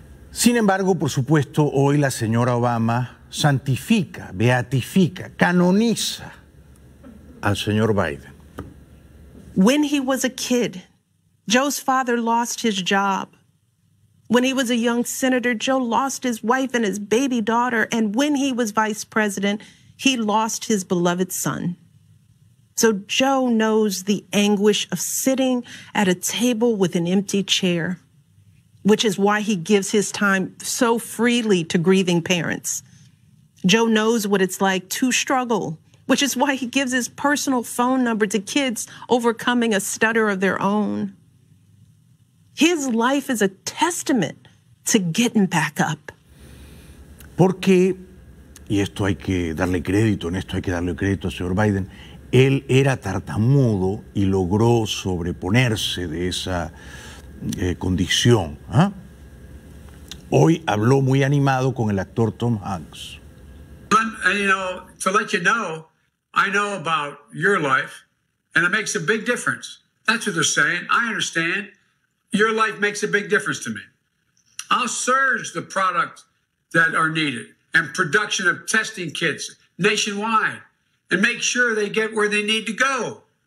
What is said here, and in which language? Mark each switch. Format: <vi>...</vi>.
<es>Sin embargo, por supuesto, hoy la señora Obama santifica, beatifica, canoniza al señor Biden.</es> <en>When he was a kid, Joe's father lost his job. When he was a young senator, Joe lost his wife and his baby daughter. And when he was vice president, he lost his beloved son. So Joe knows the anguish of sitting at a table with an empty chair, which is why he gives his time so freely to grieving parents. Joe knows what it's like to struggle, which is why he gives his personal phone number to kids overcoming a stutter of their own. His life is a testament to getting back up.</en> <es>Porque, y esto hay que darle crédito, en esto hay que darle crédito a señor Biden, él era tartamudo y logró sobreponerse de esa condición. ¿Eh? Hoy habló muy animado con el actor Tom Hanks.</es> <en>But, you know, to let you know, I know about your life, and it makes a big difference. That's what they're saying. I understand. Your life makes a big difference to me. I'll surge the products that are needed and production of testing kits nationwide and make sure they get where they need to go.</en>